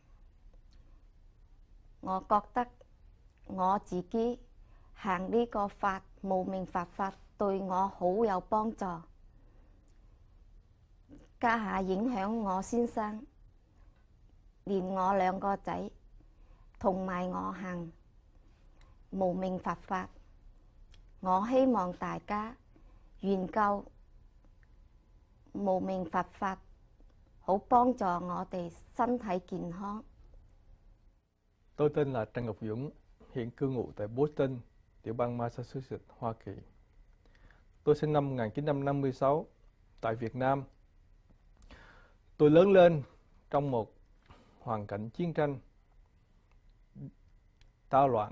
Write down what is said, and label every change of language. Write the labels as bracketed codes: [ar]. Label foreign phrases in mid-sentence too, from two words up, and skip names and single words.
[yue] 我覺得我自己行呢個無明佛法對我好有幫助，家下影響我先生，連我2個仔同埋我行無明佛法。我希望大家研究無明佛法，好幫助我哋身體健康。 [vi] Tôi tên là Trần Ngọc Dũng, hiện cư ngụ tại Boston, tiểu bang Massachusetts, Hoa Kỳ. Tôi sinh năm 1956 tại Việt Nam. Tôi lớn lên trong một hoàn cảnh chiến tranh tao loạn.